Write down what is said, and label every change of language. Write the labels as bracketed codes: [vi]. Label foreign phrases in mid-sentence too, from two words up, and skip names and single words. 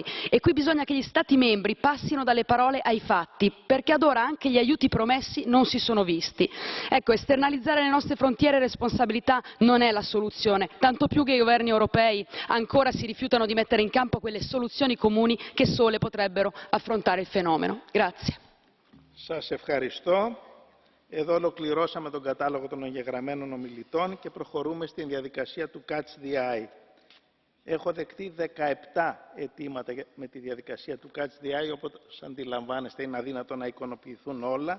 [it] E qui bisogna che gli Stati membri passino dalle parole ai fatti, perché ad ora anche gli aiuti promessi non si sono visti. Ecco, esternalizzare le nostre frontiere e responsabilità non è la soluzione, tanto più che i governi europei ancora si rifiutano di mettere in campo quelle soluzioni comuni che sole potrebbero affrontare il fenomeno. Grazie. [el] Σας ευχαριστώ. Εδώ ολοκληρώσαμε τον κατάλογο των εγγεγραμμένων ομιλητών και προχωρούμε στην διαδικασία του [en] Catch the Eye. [el] Έχω δεχτεί 17 αιτήματα με τη διαδικασία του [en] Catch the Eye, [el] όπως αντιλαμβάνεστε είναι αδύνατο να εικονοποιηθούν όλα.